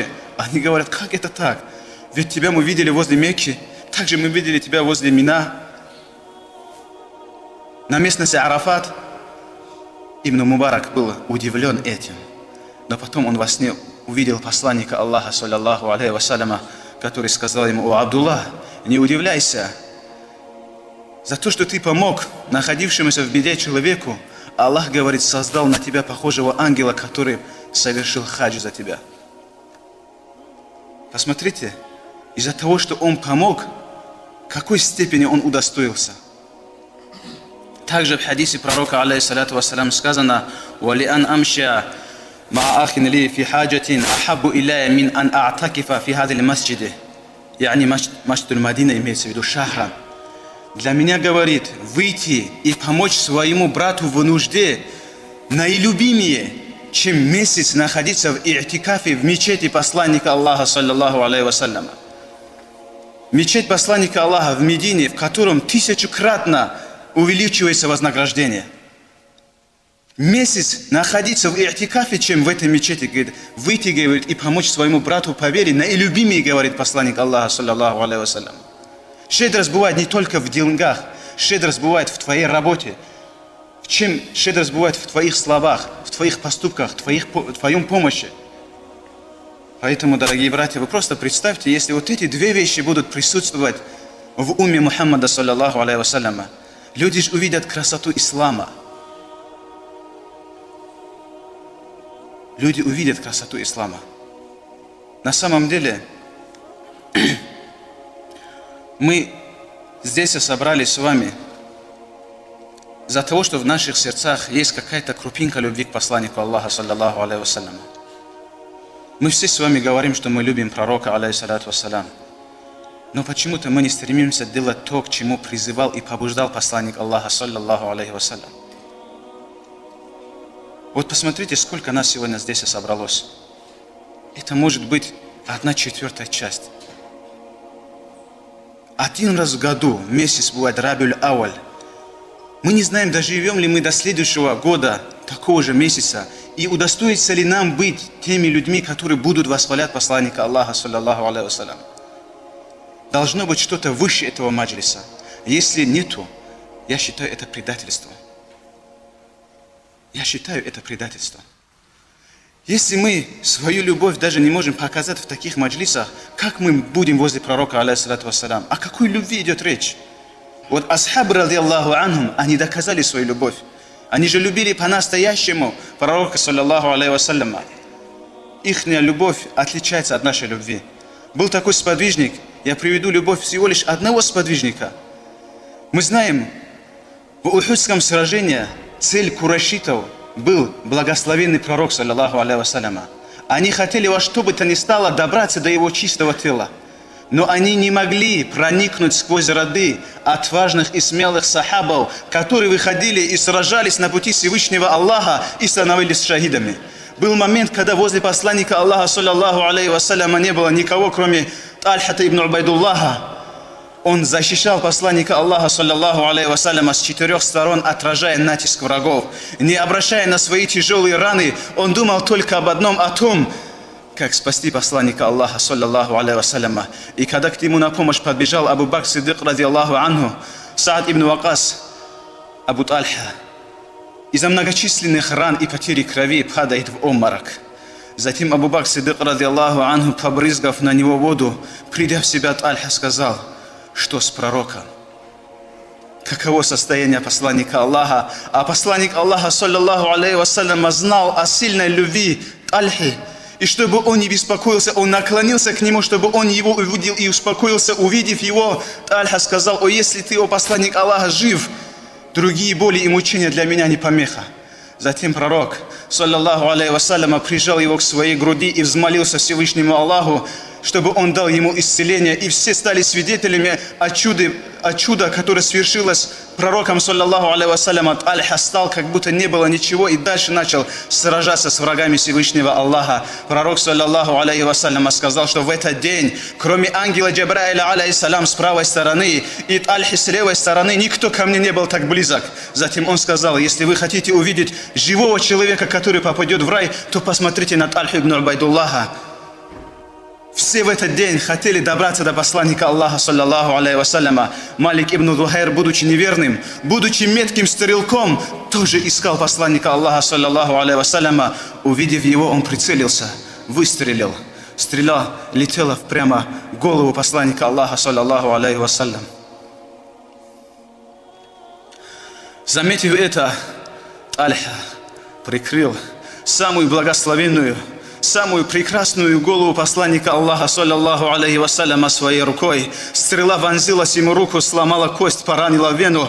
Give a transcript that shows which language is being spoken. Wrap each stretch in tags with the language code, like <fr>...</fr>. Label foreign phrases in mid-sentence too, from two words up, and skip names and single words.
<ru>Они говорят: «Как это так? Ведь тебя мы видели возле Мекки, также мы видели тебя возле Мина, на местности Арафат». Ибн Мубарак был удивлен этим. Но потом он во сне увидел посланника Аллаха,</ru> <ar>صلى الله عليه وسلم,</ar> <ru>который сказал ему: «О, Абдулла, не удивляйся. За то, что ты помог находившемуся в беде человеку, Аллах, говорит, создал на тебя похожего ангела, который совершил хадж за тебя». Посмотрите, из-за того, что он помог, в какой степени он удостоился. Также в хадисе пророка,</ru> <ar>عليه الصلاة والسلام,</ar> <ru>сказано:</ru> <ar>«ولأن أمشي مع أخ لي في حاجة أحب إلي من أن أعتكف في هذا المسجد». يعني مسجد المدينة</ar> <ru>имеется в виду Шахран. Для меня, говорит, выйти и помочь своему брату в нужде наилюбимее, чем месяц находиться в и'тикафе в мечети посланника Аллаха,</ru> <ar>صلى الله عليه وسلم.</ar> <ru>Мечеть посланника Аллаха в Медине, в котором 1000-кратно увеличивается вознаграждение. Месяц находиться в и'тикафе, чем в этой мечети, говорит, выйти, говорит, и помочь своему брату по вере наилюбимее, говорит посланник Аллаха,</ru> <ar>صلى الله عليه وسلم.</ar> <ru>Щедрость бывает не только в деньгах, щедрость бывает в твоей работе. Чем щедрость бывает в твоих словах, в твоих поступках, в твоем помощи. Поэтому, дорогие братья, вы просто представьте, если вот эти две вещи будут присутствовать в уме Мухаммада,</ru> <ar>صلى الله عليه وسلم,</ar> <ru>люди же увидят красоту ислама. Люди увидят красоту ислама. На самом деле, мы здесь собрались с вами из-за того, что в наших сердцах есть какая-то крупинка любви к посланнику Аллаха,</ru> <ar>صلى الله عليه وسلم.</ar> <ru>Мы все с вами говорим, что мы любим пророка,</ru> <ar>عليه الصلاة والسلام.</ar> <ru>Но почему-то мы не стремимся делать то, к чему призывал и побуждал посланник Аллаха,</ru> <ar>صلى الله عليه وسلم.</ar> <ru>Вот посмотрите, сколько нас сегодня здесь собралось. Это может быть 1/4 часть. Один раз в году, месяц бывает Рабиуль Ауаль. Мы не знаем, доживем ли мы до следующего года, такого же месяца, и удостоится ли нам быть теми людьми, которые будут восхвалять посланника Аллаха,</ru> <ar>صلى الله عليه وسلم.</ar> <ru>Должно быть что-то выше этого маджлиса. Если нету, я считаю это предательство. Я считаю это предательство. Если мы свою любовь даже не можем показать в таких маджлисах, как мы будем возле пророка,</ru> <ar>عليه الصلاة والسلام?</ar> <ru>О какой любви идет речь? Вот асхабы,</ru> <ar>رضي الله عنهم,</ar> <ru>они доказали свою любовь. Они же любили по-настоящему пророка,</ru> <ar>صلى الله عليه وسلم.</ar> <ru>Ихняя любовь отличается от нашей любви. Был такой сподвижник, я приведу любовь всего лишь одного сподвижника. Мы знаем, в Ухудском сражении цель курайшитов был благословенный пророк,</ru> <ar>صلى الله عليه وسلم.</ar> <ru>Они хотели во что бы то ни стало добраться до его чистого тела. Но они не могли проникнуть сквозь ряды отважных и смелых сахабов, которые выходили и сражались на пути Всевышнего Аллаха и становились шахидами. Был момент, когда возле посланника Аллаха,</ru> <ar>صلى الله عليه وسلم,</ar> <ru>не было никого, кроме Тальхата ибн Убайдуллаха. Он защищал посланника Аллаха,</ru> <ar>صلى الله عليه وسلم,</ar> <ru>с 4 сторон, отражая натиск врагов. Не обращая на свои тяжелые раны, он думал только об одном, о том, как спасти посланника Аллаха,</ru> <ar>صلى الله عليه وسلم.</ar> <ru>И когда к нему на помощь подбежал Абу Бакр Сиддик,</ru> <ar>رضي الله عنه,</ar> <ru>Саад ибн Вакас, Абу Тальха, из-за многочисленных ран и потери крови падает в обморок. Затем Абу Бакр Сиддик,</ru> <ar>رضي الله عنه,</ar> <ru>побрызгав на него воду, придя в себя, Тальха сказал: что с пророком? Каково состояние посланника Аллаха? А посланник Аллаха,</ru> <ar>صلى الله عليه وسلم,</ar> <ru>знал о сильной любви Тальхи. И чтобы он не беспокоился, он наклонился к нему, чтобы он его увидел и успокоился. Увидев его, Тальха сказал: о, если ты, о посланник Аллаха, жив, другие боли и мучения для меня не помеха. Затем пророк,</ru> <ar>صلى الله عليه وسلم,</ar> <ru>прижал его к своей груди и взмолился Всевышнему Аллаху, чтобы он дал ему исцеление. И все стали свидетелями о чуде, которое свершилось пророком,</ru> <ar>صلى الله عليه وسلم.</ar> <ru>Тальха стал, как будто не было ничего, и дальше начал сражаться с врагами Всевышнего Аллаха. Пророк,</ru> <ar>صلى الله عليه وسلم,</ar> <ru>сказал, что в этот день, кроме ангела Джабраиля, алейхиссалям, с правой стороны и Тальхи с левой стороны, никто ко мне не был так близок. Затем он сказал: если вы хотите увидеть живого человека, который попадет в рай, то посмотрите на Тальху ибн Убайдуллаха. Все в этот день хотели добраться до посланника Аллаха,</ru> <ar>صلى الله عليه وسلم.</ar> <ru>Малик ибн Зухайр, будучи неверным, будучи метким стрелком, тоже искал посланника Аллаха,</ru> <ar>صلى الله عليه وسلم.</ar> <ru>Увидев его, он прицелился, выстрелил. Стрела летела прямо в голову посланника Аллаха,</ru> <ar>صلى الله عليه وسلم.</ar> <ru>Заметив это, Тальха прикрыл самую благословенную, самую прекрасную голову посланника Аллаха,</ru> <ar>صلى الله عليه وسلم,</ar> <ru>своей рукой. Стрела вонзилась ему в руку, сломала кость, поранила вену.</ru>